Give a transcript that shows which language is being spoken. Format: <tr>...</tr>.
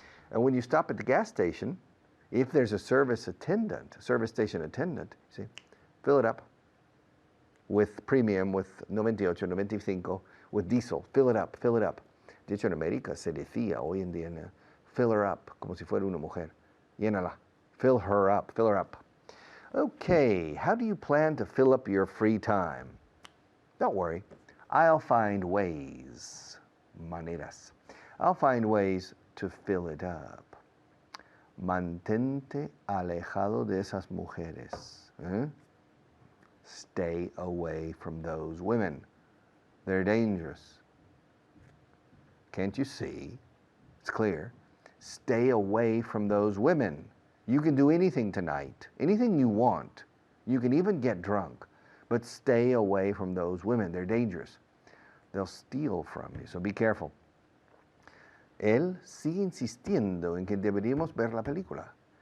<en>And when you stop at the gas station, if there's a service station attendant, see, fill it up with premium, with 98, 95, with diesel. Fill it up.</en> <es>De hecho, en América se decía hoy en día,</es> <en>fill her up,</en> <es>como si fuera una mujer. Llénala.</es> <en>Fill her up. Okay, how do you plan to fill up your free time? Don't worry, I'll find ways, maneras. I'll find ways to fill it up.</en> <es>Mantente alejado de esas mujeres.</es> <en>Stay away from those women. They're dangerous. Can't you see? It's clear. Stay away from those women. You can do anything tonight, anything you want. You can even get drunk, but stay away from those women. They're dangerous. They'll steal from you, so be careful.</en> <es>Él sigue insistiendo en que deberíamos ver la película.</es>